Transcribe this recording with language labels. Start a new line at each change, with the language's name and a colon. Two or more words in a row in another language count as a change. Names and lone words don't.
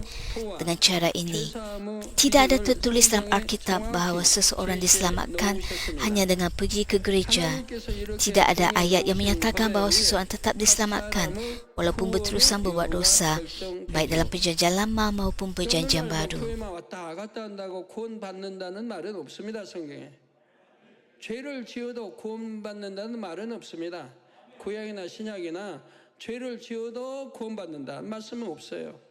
Malay: Dengan cara ini, tidak ada tertulis dalam Alkitab bahawa seseorang diselamatkan hanya dengan pergi ke gereja. Tidak ada ayat yang menyatakan bahawa seseorang tetap diselamatkan walaupun berterusan berbuat dosa, baik dalam perjanjian lama maupun perjanjian baru.
Korean: 죄를 지어도 구원받는다는 말은 없습니다. 구약이나 신약이나 죄를 지어도 구원받는다는 말씀은 없어요.